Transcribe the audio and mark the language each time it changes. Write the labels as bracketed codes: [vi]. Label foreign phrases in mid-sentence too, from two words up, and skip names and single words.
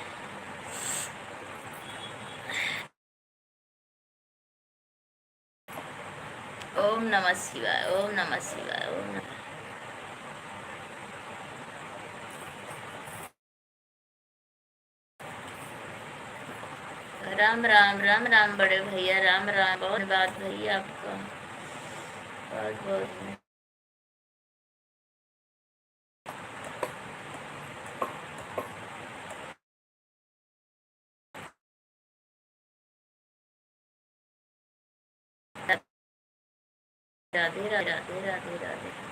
[sa] ओम नमः शिवाय, ओम नमः शिवाय, ओम नमः। [hi] राम राम राम राम, बड़े भैया राम राम। बहुत बात भैया आपका, बहुत बहुत। राधे राधे राधे राधे राधे।